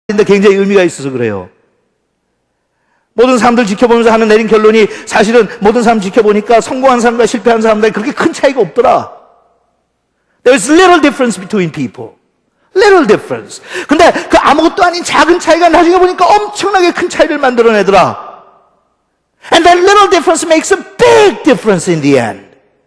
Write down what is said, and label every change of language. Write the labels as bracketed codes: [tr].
[ko] 근데 굉장히 의미가 있어서 그래요. 모든 사람들 지켜보면서 하는 내린 결론이 사실은 모든 사람 지켜보니까 성공한 사람과 실패한 사람들 그렇게 큰 차이가 없더라. [en] There's little difference between people. Little difference. [ko] 근데 그 아무것도 아닌 작은 차이가 나중에 보니까 엄청나게 큰 차이를 만들어내더라. [en] And that little difference makes a big difference in the end.